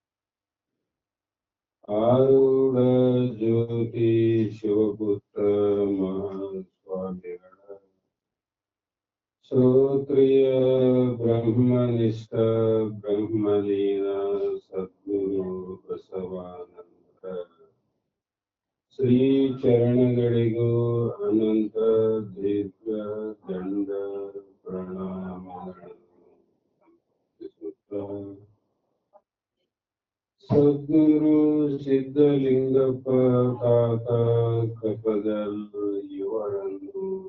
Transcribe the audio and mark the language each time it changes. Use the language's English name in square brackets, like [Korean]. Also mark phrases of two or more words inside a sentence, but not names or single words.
[Kannada] ಆರೂಢ ಜ್ಯೋತಿ ಶಿವಪುತ್ರ ಮಹಾಸ್ವಾಮಿಗಳ ಶ್ರೋತ್ರಿಯ ಬ್ರಹ್ಮನಿಷ್ಠ ಬ್ರಹ್ಮಲೀನ ಸದ್ಗುರು ಬಸವಾನಂದ ಶ್ರೀ ಚರಣಗಳಿಗೂ ಅನಂತ ದೀರ್ಘ ದಂಡ ಪ್ರಣಾಮಗಳನ್ನು ಸಮರ್ಪಿಸುತ್ತಾ ಸದ್ಗುರು ಸಿದ್ಧಲಿಂಗಪ್ಪ ತಾತ ಕಪದಲ್ ಇವರನ್ನು